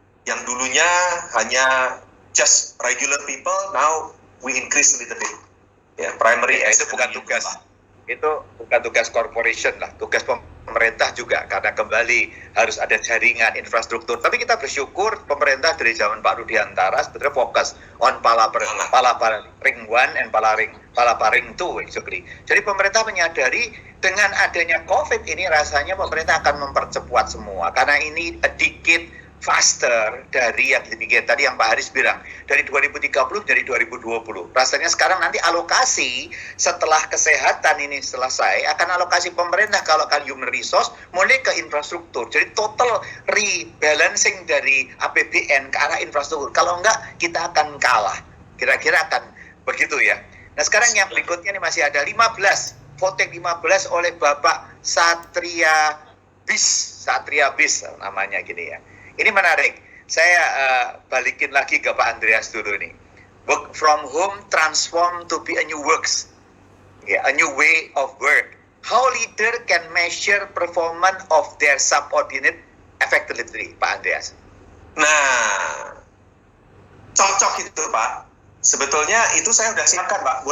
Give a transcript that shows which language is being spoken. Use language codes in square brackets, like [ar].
[id] Yang dulunya hanya [en] just regular people, now we increase a little bit. [id] Ya, [en] primary and [id] itu bukan tugas corporation lah, tugas pemerintah juga karena kembali harus ada jaringan infrastruktur. Tapi kita bersyukur pemerintah dari zaman Pak Rudiantara sebetulnya fokus on Palaparing 1 and Palaparing 2 actually. Jadi pemerintah menyadari dengan adanya COVID ini rasanya pemerintah akan mempercepat semua karena ini [en] a decade faster [id] dari yang dipikir tadi yang Pak Haris bilang dari 2030 jadi 2020. Rasanya sekarang nanti alokasi setelah kesehatan ini selesai akan alokasi pemerintah kalau kan human resource mulai ke infrastruktur. Jadi [en] total rebalancing [id] dari APBN ke arah infrastruktur. Kalau enggak kita akan kalah. Kira-kira akan begitu ya. Nah sekarang yang berikutnya ini masih ada 15 voting 15 oleh Bapak Satria Bis namanya gini ya. Ini menarik. Saya balikin lagi ke Pak Andreas dulu nih. [en] Work from home transform to be a new works. Yeah, a new way of work. How leader can measure performance of their subordinate effectively, Pak Andreas? [id] Nah, cocok itu Pak. Sebetulnya itu saya udah siapkan Pak.